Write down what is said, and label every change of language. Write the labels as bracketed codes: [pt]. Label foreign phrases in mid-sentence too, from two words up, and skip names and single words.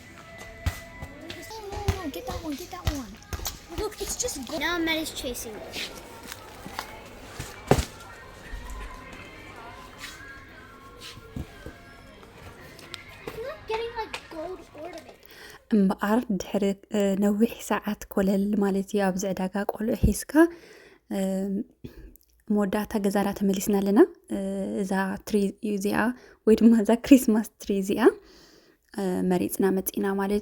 [en] No, get that one. Look, it's just gold. Now Maddie's chasing it. I'm not getting like gold ornament. [ti] እምበኣር ድሕሪ ነዊሕ ሰዓት ኮለል ማለት እዩ ኣብ ዝዕዳጋ ቆልዑ ሒዝካ መወዳእታ ገዛና ተመሊስና ኣለና እዛ ትሪ እዚኣ ወይ ድማ እዛ [en] Christmas tree [ti] እዚኣ መሪፅና መፂና ማለት